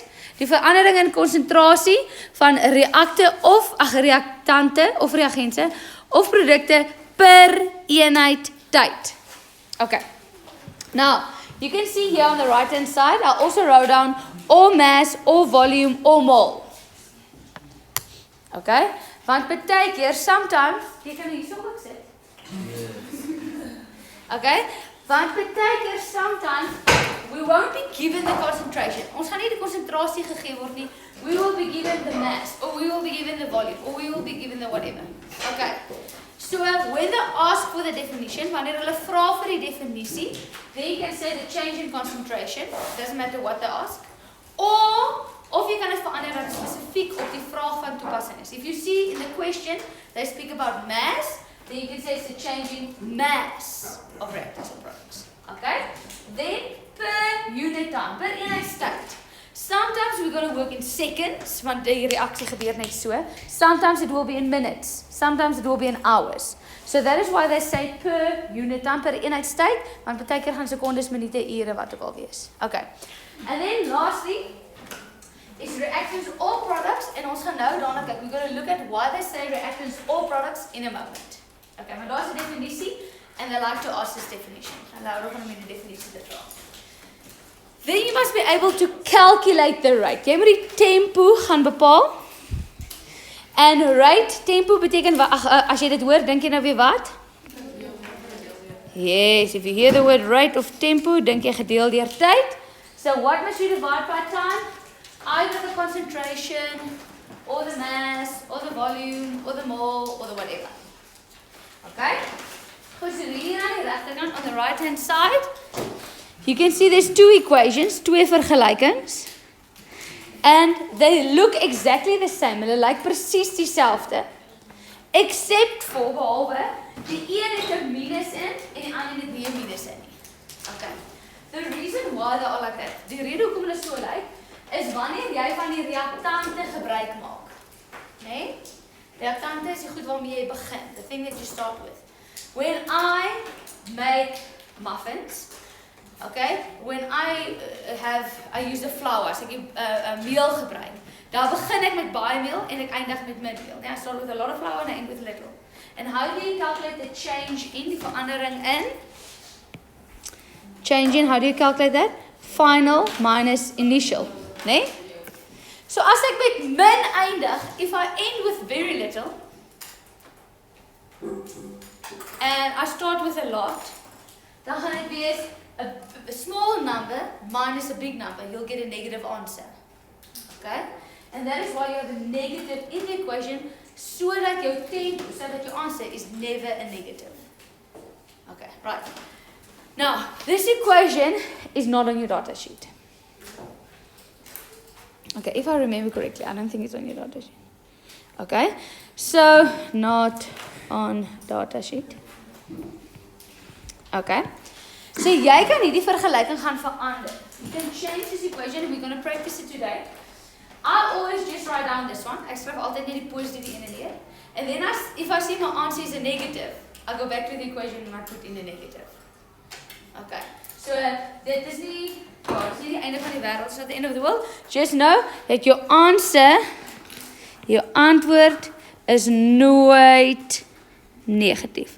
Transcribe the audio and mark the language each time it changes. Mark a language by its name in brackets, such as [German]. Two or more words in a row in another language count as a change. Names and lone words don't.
[Afrikaans] Die verandering in konsentrasie van reaktante of reagense of produkte per eenheid tyd. [English] Okay. Now, you can see here on the right hand side, I also wrote down or mass, or volume, or mole. Okay? [Afrikaans] Want baie keer, [English] sometimes, jy [Afrikaans] kan hier so ook sit. Okay? Want baie keer, [English] sometimes, we won't be given the concentration. [Afrikaans] Ons gaan nie die konsentrasie gegee word nie. [English] We will be given the mass, or we will be given the volume, or we will be given the whatever. Okay? So, when they ask for the definition, [Afrikaans] wanneer hulle vra vir die definisie, [English] then you can say the change in concentration, doesn't matter what they ask, [Afrikaans] of jy kan dit verander dat spesifiek op die vraag van toepassing is. [English] If you see in the question, they speak about mass, then you can say it's a change in mass of reactants or products. Okay? Then, per unit time, [Afrikaans] per eenheidstyd. [English] Sometimes we're going to work in seconds, [Afrikaans] want die reaksie gebeur net so. [English] Sometimes it will be in minutes. Sometimes it will be in hours. So that is why they say per unit time, [Afrikaans] per eenheidstyd, want baie keer gaan sekondes, minute, ure, wat ook al wees. [English] Okay. And then lastly, is reactants or products, [Afrikaans] en ons gaan nou daarna kyk. [English] We're going to look at why they say reactants or products in a moment. [Afrikaans] Okay, maar daar is 'n definisie, [English] and they like to ask this definition. [Afrikaans] Hulle hou daarvan om die definisie te dra. [English] Then you must be able to calculate the rate. [Afrikaans] Jy moet die tempo gaan bepaal. [English] And rate, [Afrikaans] tempo beteken, as jy dit hoor, dink jy nou weer wat? [English] Yes, if you hear the word rate of tempo, [Afrikaans] dink jy gedeel deur tyd. [English] So what must you divide by time? Either the concentration, or the mass, or the volume, or the mole, or the whatever. [Afrikaans] Okay? Goed, so hier aan die regterkant, [English] on the right hand side, you can see there's two equations, [Afrikaans] twee vergelykings. [English] And they look exactly the same. [Afrikaans] Hulle lyk presies dieselfde. [English] Except for, [Afrikaans] behalwe, die een het 'n minus in, en die ander het nie 'n minus in nie. [English] Okay. The reason why they are like that, [Afrikaans] die rede hoekom hulle so lyk, is wanneer jy van die reaktante gebruik maak. Nee? Reaktante is die goed waarmee jy begin. [English] The thing that you start with. When I make muffins, okay, when I use the flour, [Afrikaans] as ek meel gebruik, daar begin ek met baie meel en ek eindig met min meel. [English] I start with a lot of flour and I end with little. And how do you calculate the change in, [Afrikaans] die verandering in? [English] Change in, how do you calculate that? final minus initial, [Afrikaans] né? So as ek met min eindig, [English] if I end with very little and I start with a lot, [Afrikaans] dan gaan dit wees [English] a small number minus a big number. You'll get a negative answer. Okay? And that is why you have a negative in the equation, so that your answer is never a negative. Okay, right. Now, this equation is not on your data sheet. Okay, if I remember correctly, I don't think it's on your data sheet. Okay, so not on data sheet. [Afrikaans] Okay, so jy kan hierdie vergelyking gaan verander. [English] You can change this equation and we're going to practice it today. I always just write down this one. [Afrikaans] Ek skryf altyd net die positiewe een hier. [English] And then if I see my answer is a negative, I go back to the equation and I put in a negative. [Afrikaans] Okay, so dit is nie die einde van die wêreld, [English] so at the end of the world. Just know that your answer, your [Afrikaans] antwoord is nooit negatief.